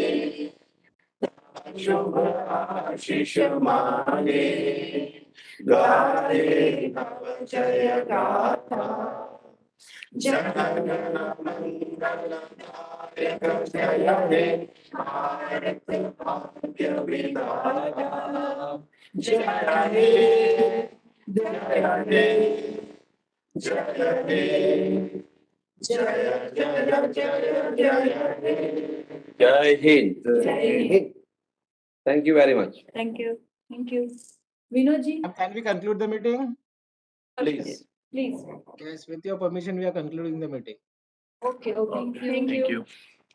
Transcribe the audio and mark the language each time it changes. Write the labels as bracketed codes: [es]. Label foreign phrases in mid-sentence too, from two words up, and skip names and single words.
[bn] শুভ আশিস মাগে গাহে তব জয় গাথা জনগণ মঙ্গলদায়ক জয় হে ভারত ভাগ্য বিধাতা জয় হে জয় হে জয় হে জয় জয় জয় জয় হে [hi] जय हिंद. जय हिंद. [en] Thank you very much. Thank you. Thank you. Vinod ji, Can we conclude the meeting? Please. please. Yes, with your permission, we are concluding the meeting. Okay, okay. Thank you.